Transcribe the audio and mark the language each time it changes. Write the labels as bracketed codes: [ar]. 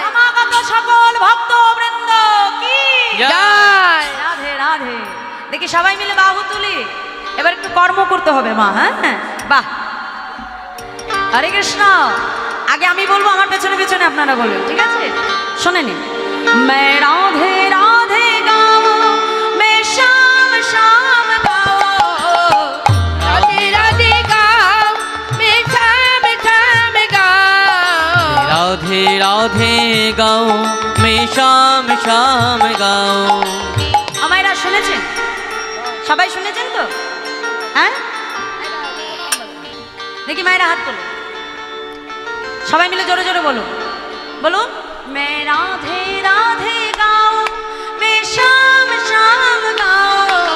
[bn] সমাগত সকল ভক্ত বৃন্দ কি জয়। রাধে রাধে। দেখি সবাই মিলে বাহু তুলি, এবার একটু কর্ম করতে হবে মা। হ্যাঁ, বাহ, হরে কৃষ্ণ। আগে আমি বলবো, আমার পেছনে পেছনে আপনারা বলবেন, ঠিক আছে? শোনে নিন। [hi] मैं राधे राधे गाऊं, मैं शाम शाम गाऊं, राधे राधे गाओ, मैं शाम शाम गाओ। राधे राधे गाऊं, मैं शाम शाम गाऊं। [bn] আমায়রা শুনেছেন? সবাই শুনেছেন তো? হ্যাঁ, দেখি মায়েরা হাত তোলো, সবাই মিলে জোরে জোরে বলুন, বলুন। [hi] मैं राधे राधे गाऊं, मैं शाम शाम गाऊं।